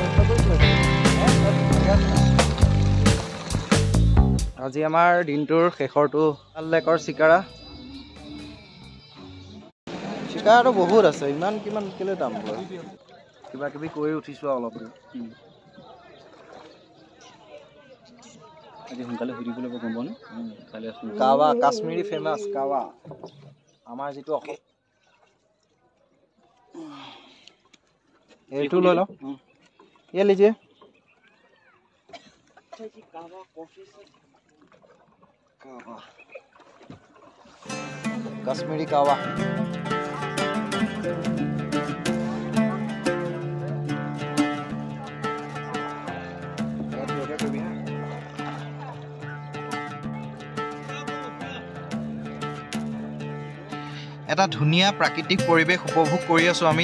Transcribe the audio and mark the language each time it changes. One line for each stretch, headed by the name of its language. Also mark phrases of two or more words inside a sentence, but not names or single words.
Assamese: আজি আমাৰ দিনটোৰ শেষৰটো ডাল লেকৰ চিকাৰাটো বহুত আছে ইমান কিমান কেলৈ দাম লয় কিবা কিবি কৰি উঠিছোঁ অলপ আজি সোনকালে সুধিবলৈ গম পাওঁ কালি কাৱা কাশ্মীৰী ফেমাছ কাৱা আমাৰ যিটো অসম এইটো লৈ লওঁ
Hindi: ये लीजिए कश्मीरी कावा
Assamese: এটা ধুনীয়া প্ৰাকৃতিক পৰিৱেশ উপভোগ কৰি আছোঁ আমি